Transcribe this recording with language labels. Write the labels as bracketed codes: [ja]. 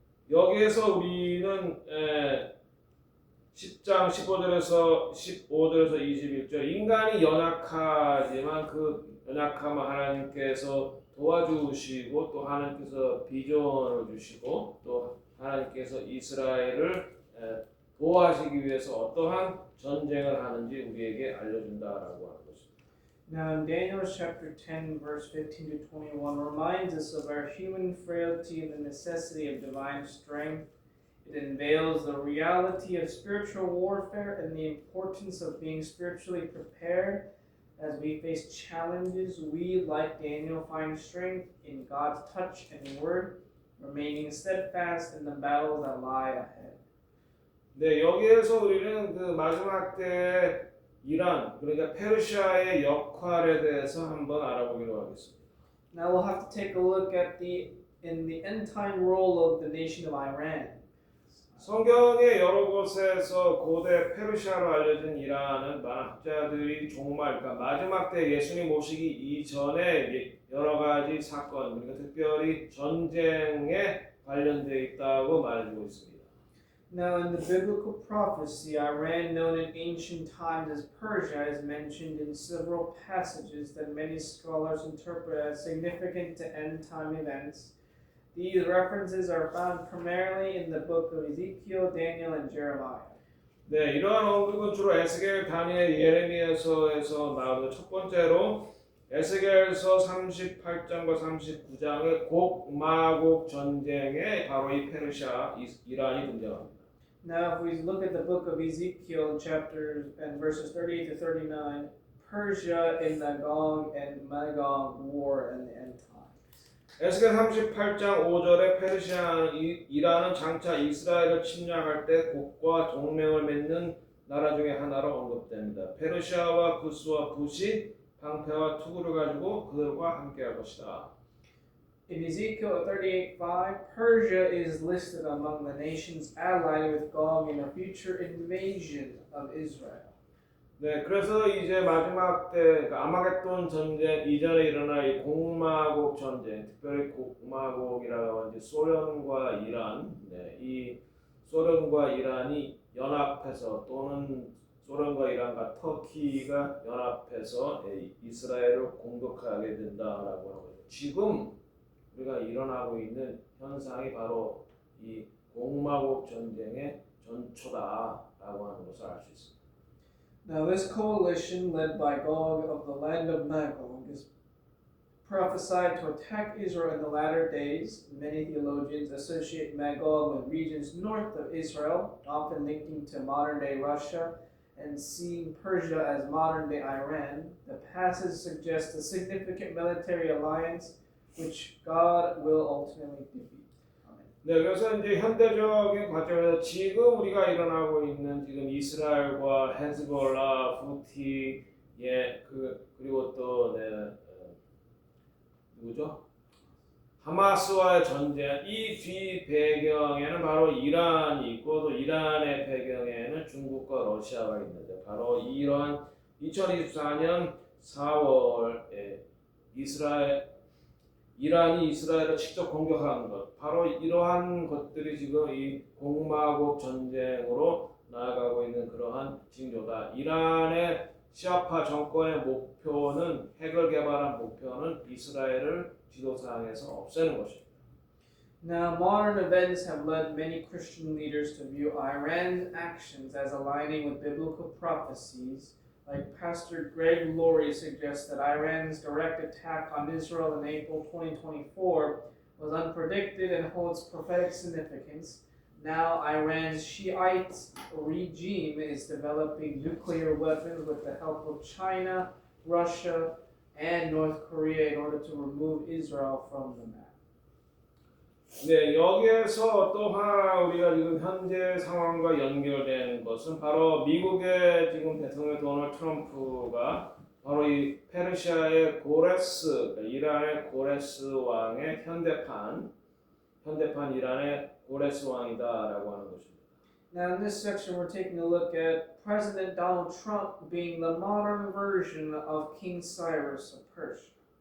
[ko] 여기에서 우리는 10장 15절에서 21절 인간이 연약하지만 그 연약함을 하나님께서 도와주시고 또 하나님께서 비전을 주시고 또 하나님께서 이스라엘을 보호하시기 위해서 어떠한 전쟁을 하는지 우리에게 알려준다라고 하는 것입니다. [en] Now in Daniel chapter 10 verse 15 to 21 reminds us of our human frailty and the necessity of divine strength. It unveils the reality of spiritual warfare and the importance of being spiritually prepared. As we face challenges, we, like Daniel, find strength in God's touch and word, remaining steadfast in the battles that lie ahead. [ko] 네, 여기에서 우리는 그 마지막 때 이란, 그러니까 페르시아의 역할에 대해서 한번 알아보기로 하겠습니다. [en] Now we'll have to take a look at the end time role of the nation of Iran. [ko] 성경의 여러 곳에서 고대 페르시아로 알려진 이란은 많은 학자들이 종말, 그러니까 마지막 때 예수님 오시기 이전에 여러 가지 사건, 그러니까 특별히 전쟁에 관련되어 있다고 말해주고 있습니다. [en] Now, in the biblical prophecy, Iran, known in ancient times as Persia, is mentioned in several passages that many scholars interpret as significant to end-time events. These references are found primarily in the book of Ezekiel, Daniel, and Jeremiah. [ko] 네, 이러한 언급은 주로 에스겔, 다니엘, 예레미야서에서 나오는 첫 번째로 에스겔서 38장과 39장의 곡마곡 전쟁에 바로 이 페르시아, 이란이 등장합니다. [en] Now, if we look at the book of Ezekiel, chapters and verses 38 to 39, Persia and Magog and Magog war in the end times. [ko] 에스겔 38장 5절에 페르시아 이란은 장차 이스라엘을 침략할 때 곡과 동맹을 맺는 나라 중에 하나로 언급됩니다. 페르시아와 구스와 붓이 방패와 투구를 가지고 그들과 함께할 것이다. [en] In Ezekiel 38:5, Persia is listed among the nations allied with Gog in a future invasion of Israel. [ko] 네, 그래서 이제 마지막 때 그러니까 아마겟돈 전쟁 이전에 일어날 이 곡마곡 전쟁, 특별히 곡마곡이라고 하는 소련과 이란, 네, 이 소련과 이란이 연합해서 또는 소련과 이란과 터키가 연합해서 이스라엘을 공격하게 된다라고 하는 거죠. 지금 우리가 일어나고 있는 현상이 바로 이 곡마곡 전쟁의 전초다라고 하는 것을 알 수 있습니다. [en] Now, this coalition, led by Gog of the land of Magog, is prophesied to attack Israel in the latter days. Many theologians associate Magog with regions north of Israel, often linking to modern-day Russia, and seeing Persia as modern-day Iran. The passage suggests a significant military alliance which God will ultimately defeat. [ko] 네, 그래서 이제 현대적인 관점에서 지금 우리가 일어나고 있는 지금 이스라엘과 헤즈볼라, 후티, 그리고 또 누구죠? 하마스와의 전쟁, 이 뒤 배경에는 바로 이란이 있고 또 이란의 배경에는 중국과 러시아가 있는데 바로 이런 2024년 4월에 이란이 이스라엘을 직접 공격한 것, 바로 이러한 것들이 지금 이 곡마곡 전쟁으로 나아가고 있는 그러한 징조다. 이란의 시아파 정권의 목표는 핵을 개발한 목표는 이스라엘을 지도상에서 없애는 것입니다. [en] Now, modern events have led many Christian leaders to view Iran's actions as aligning with biblical prophecies. Like Pastor Greg Laurie suggests that Iran's direct attack on Israel in April 2024 was unpredicted and holds prophetic significance. Now, Iran's Shiite regime is developing nuclear weapons with the help of China, Russia, and North Korea in order to remove Israel from the map. [ko] 네, 여기에서 또 하나 우리가 지금 현재 상황과 연결된 것은 바로 미국의 지금 대통령 도널드 트럼프가 바로 이 페르시아의 고레스, 이란의 고레스 왕의 현대판 이란의 고레스 왕이다라고 하는 것입니다. [en] Now, in this section, we're taking a look at President Donald Trump being the modern version of King Cyrus of Persia.